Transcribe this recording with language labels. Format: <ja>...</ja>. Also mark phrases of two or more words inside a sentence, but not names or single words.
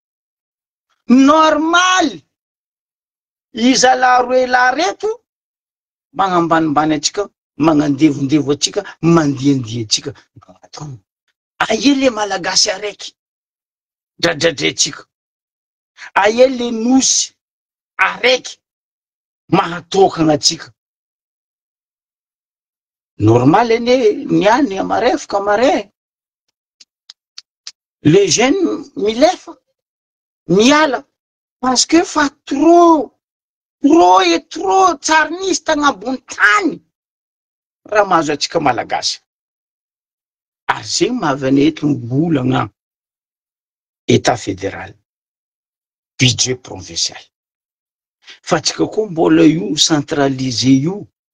<mg>normal izy alaroela reto magnambanimbany atsika magnandevondevo atsika mandiandia atsika aie le malagasy araiky dradradratsika aie le nosy araiky mahatokagna atsika normal ene niany amarefaka amare</mg> <fr>les jeunes</fr> <mg>milefa miala</mg> <fr>parce que</fr> <mg>fa trop tsary nisy tagnambony tany raha mahazo atsika malagasy ary zegny mahavany eto mibolagna</mg> <fr>état fédéral budget provincial</fr> <mg>fa atsika koa mbola io centralisé io</mg>